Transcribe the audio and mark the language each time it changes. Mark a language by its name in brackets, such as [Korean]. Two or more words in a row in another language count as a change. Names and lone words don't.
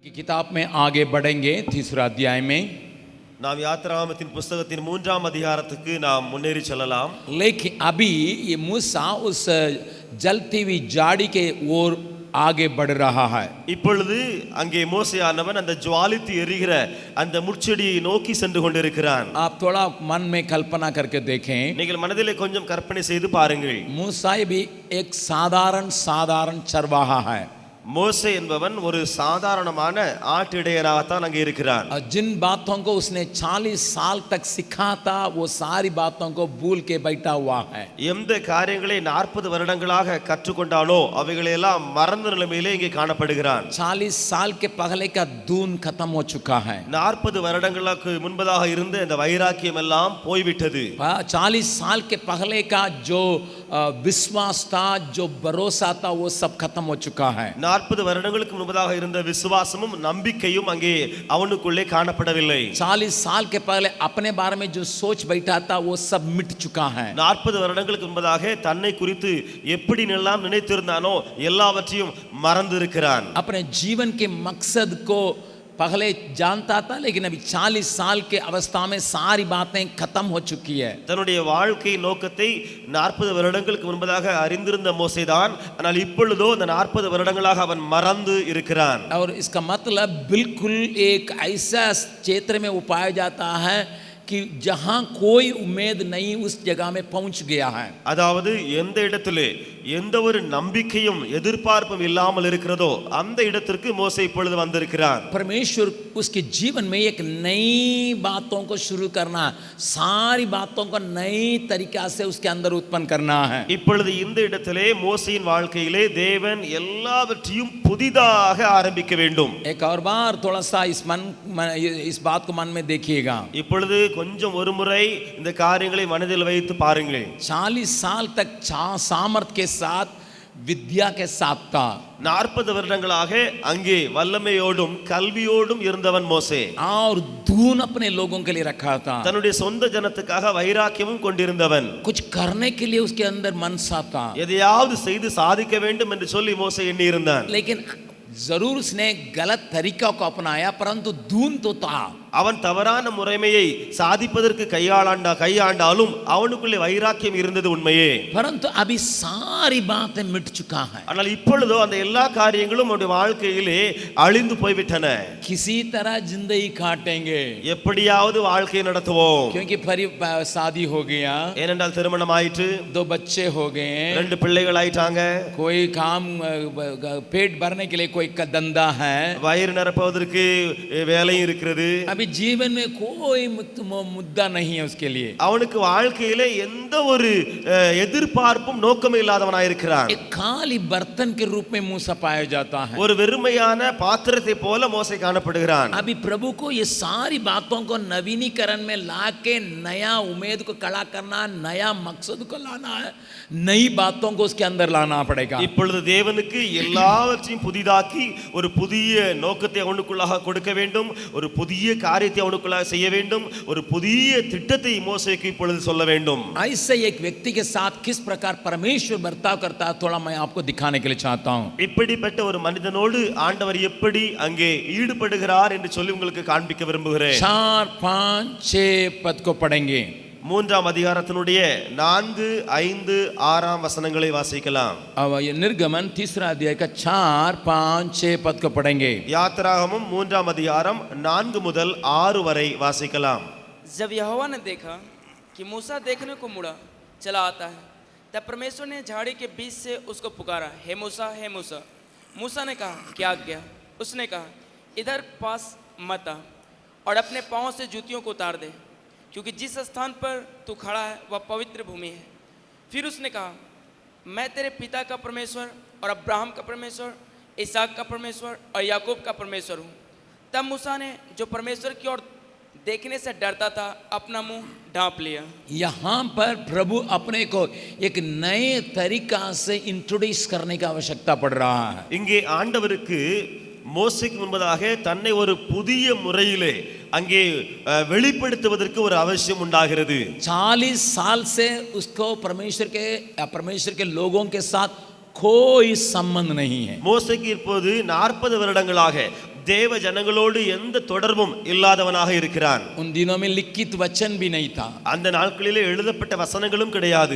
[Hindi] की किताब में आगे बढ़ेंगे तीसरा अध्याय में [Tamil] நாம் யாத்திராகமத்தின் புத்தகத்தின் 3ஆம் அதிகாரத்துக்கு நாம் முன்னேறி செல்லலாம். [Hindi] लेकिन अभी ये मूसा उस जलती हुई झाड़ी के ओर आगे बढ़ रहा है. [Tamil] இப்பொழுது அங்கே மோசேயானவன் அந்த ஜுவாலித்து எரிகிற அந்த முட்செடியை நோக்கி சென்று கொண்டிருக்கிறான். [Hindi] आप थोड़ा मन में कल्पना करके देखें. [Tamil] நீங்கள் மனதிலே கொஞ்சம் கற்பனை செய்து பாருங்கள். [Hindi] मूसा भी एक साधारण चरवाहा है. [Tamil] மோசே என்பவன் ஒரு சாதாரணமான ஆட்டிடையராகத்தான் அங்கே இருக்கிறான். [Hindi] जिन बातों को उसने 40 साल तक सिखा था वो सारी बातों को भूल के बैठा हुआ है. [Tamil] எந்த காரியங்களை 40 வருடங்களாக கற்றுக்கொண்டானோ அவைகளை எல்லாம் மறந்த நிலைமையிலே இங்கே காணப்படுகிறான். [Hindi] 40 साल के पहले का धून खत्म हो चुका है. [Tamil] 40 வருடங்களுக்கு முன்பதாக இருந்த இந்த வைராக்கியம் எல்லாம் போய்விட்டது. [Hindi] 40 साल के पहले का जो विश्वास था, जो भरोसा था, वो सब खत्म हो चुका है. [Tamil] 40 வருடங்களுக்கு முன்பதாக இருந்த விசுவாசமும் நம்பிக்கையும் அங்கே அவனுக்குள்ளே காணப்படவில்லை. [Hindi] 40 साल के पहले अपने बारे में जो सोच बैठा था वो सब मिट चुका है. [Tamil] 40 வருடங்களுக்கு முன்பதாக தன்னை குறித்து எப்படி எல்லாம் நினைத்திருந்தானோ எல்லாவற்றையும் மறந்திருக்கிறான். [Hindi] अपने जीवन के मकसद को पहले जानता था, लेकिन अभी 40 साल के अवस्था में सारी बातें खत्म हो चुकी है. [Tamil] தன்னுடைய வாழ்க்கை நோக்கத்தை 40 வருடங்களுக்கு முன்பதாக அறிந்திருந்த மோசேதான், ஆனால் இப்பொழுதோ அந்த 40 வருடங்களாக அவன் மறந்து இருக்கிறான். [Hindi] और इसका मतलब बिल्कुल एक ऐसा क्षेत्र में वो पाया जाता है कि जहां कोई उम्मीद नहीं उस जगह में पहुंच गया है. [Tamil] அதாவது எந்த இடத்திலே எந்த ஒரு நம்பிக்கையும் எதிர்பார்ப்பும் இல்லாமல் இருக்கிறதோ அந்த இடத்திற்கு மோசே இப்பொழுது வந்திருக்கிறான். [Hindi] परमेश्वर उसके जीवन में एक नई बातों को शुरू करना, सारी बातों को नई तरीका से उसके अंदर उत्पन्न करना है. [Tamil] இப்பொழுது இந்த இடத்திலே மோசேயின் வாழ்க்கையிலே தேவன் எல்லாவற்றையும் புதிதாக ஆரம்பிக்க வேண்டும். [Hindi] एक और बार थोड़ा सा इस बात को मन में देखिएगा. [Tamil] இப்பொழுது கொஞ்சம் ஒரு முறை இந்த காரியங்களை மனதில் வைத்து பாருங்கள். [Hindi] 40 साल तक सामर्थ के साथ, विद्या के साथ था. [Tamil] 40 வருடங்களாக அங்கே வல்லமையோடும் கல்வியோடும் இருந்தவன் மோசே. [Hindi] और धून अपने लोगों के लिए रखा था. [Tamil] தன்னுடைய சொந்த ஜனத்துக்காக வைராக்கியமும் கொண்டிருந்தவன். [Hindi] कुछ करने के लिए उसके अंदर मनसा था. [Tamil] எதையாவது செய்து சாதிக்க வேண்டும் என்று சொல்லி மோசே எண்ணி இருந்தான். [Hindi] लेकिन जरूर उसने गलत तरीका को अपनाया, परंतु धून तो था. [Tamil] அவன் தவறான முறைமையை சாதிப்பதற்கு கையாண்டாலும் அவனுக்குள்ளே வைராக்கியம் இருந்தது உண்மையே. [Hindi] परंतु अभी सारी बातें मिट चुका है. [Tamil] ஆனால் இப்பொழுதோ அந்த எல்லா காரியங்களும் அவனுடைய வாழ்க்கையிலே அழிந்து போய்விட்டன. [Hindi] किसी तरह जिंदगी काटेंगे, [Tamil] எப்படியாவது வாழ்க்கை நடத்துவோம். [Hindi] क्योंकि शादी हो गया, [Tamil] ஏனென்றால் திருமணம் ஆயிற்று, [Hindi] 2 बच्चे हो गए, [Tamil] 2 பிள்ளைகள் ஆயிட்டாங்க, [Hindi] कोई काम पेट भरने के लिए कोई धंधा है, [Tamil] வயிறு நிரப்புவதற்கு வேலையும் இருக்கிறது. [Hindi] अभी जीवन में कोई मुद्दा नहीं है उसके लिए. [Tamil] அவனுக்கு வாழ்க்கையிலே எந்த ஒரு எதிர்பார்ப்பும் நோக்கமே இல்லாதவனாய் இருக்கிறான். [Hindi] एक खाली बर्तन के रूप में मूसा पाया जाता है. [Tamil] ஒரு வெறுமையான பாத்திரத்தை போல மோசே காணப்படுகிறான். [Hindi] अभी प्रभु को ये सारी बातों को नवीनीकरण में लाके नया उम्मीद को खड़ा करना, नया मकसद को लाना है, नई बातों को उसके अंदर लाना पड़ेगा. [Tamil] இப்பொழுது தேவனுக்கு எல்லாவற்றையும் புதிதாக்கி ஒரு புதிய நோக்கத்தை அவனுக்குள்ளாக கொடுக்க வேண்டும், ஒரு புதிய காரியத்தை அவனுக்குள்ளாக செய்ய வேண்டும், ஒரு புதிய திட்டத்தை மோசேக்கு இப்பொழுது சொல்ல வேண்டும். [Hindi] ऐसे एक व्यक्ति के साथ किस प्रकार परमेश्वर बर्ताव करता है, थोड़ा मैं आपको दिखाने के लिए चाहता हूं. [Tamil] இப்படிப்பட்ட ஒரு மனிதனோடு ஆண்டவர் எப்படி அங்கே ஈடுபடுகிறார் என்று சொல்லி உங்களுக்கு காண்பிக்க விரும்புகிறேன். [Hindi] 4, 5, 6 पद को पढ़ेंगे. [Tamil] 3ஆம் அதிகாரத்தினுடைய 4, 5, 6 வசனங்களை வாசிக்கலாம். [Hindi] अब ये निर्गमन 3 अध्याय का 4, 5, 6 पद को पढ़ेंगे. [Tamil] யாத்திராகமம் 3ஆம் அதிகாரம் 4 முதல் 6 வரை வாசிக்கலாம். [Hindi] जब यहोवा ने देखा कि मूसा देखने को मुड़ा चला आता है, तब परमेश्वर ने झाड़ी के बीच से उसको पुकारा, हे मूसा, हे मूसा. मूसा ने कहा, क्या आज्ञा? उसने कहा, इधर पास मत आ और अपने पाँव से जूतियों को उतार दे, क्योंकि जिस स्थान पर तू खड़ा है वह पवित्र भूमि है. फिर उसने कहा, मैं तेरे पिता का परमेश्वर और अब्राहम का परमेश्वर, इसहाक का परमेश्वर और याकूब का परमेश्वर हूँ. तब मूसा ने जो परमेश्वर की ओर देखने से डरता था अपना मुंह ढांप लिया. यहाँ पर प्रभु अपने को एक नए तरीका से इंट्रोड्यूस करने की आवश्यकता पड़ रहा है. [Tamil] இங்கே ஆண்டவருக்கு மோசேக்கு முன்பதாக தன்னை ஒரு புதிய முறையிலே அங்கே வெளிப்படுத்துவதற்கு ஒரு அவசியம் உண்டாகிறது. [Hindi] 40 साल से उसको परमेश्वर के लोगों के साथ कोई संबंध नहीं है. [Tamil] மோசேக்கு இப்போது 40 வருடங்களாக தேவ ஜனங்களோடு எந்த தொடர்பும் இல்லாதவனாக இருக்கிறான். [Hindi] उन दिनों में लिखित वचन भी नहीं था. [Tamil] அந்த நாட்களிலே எழுதப்பட்ட வசனங்களும் கிடையாது.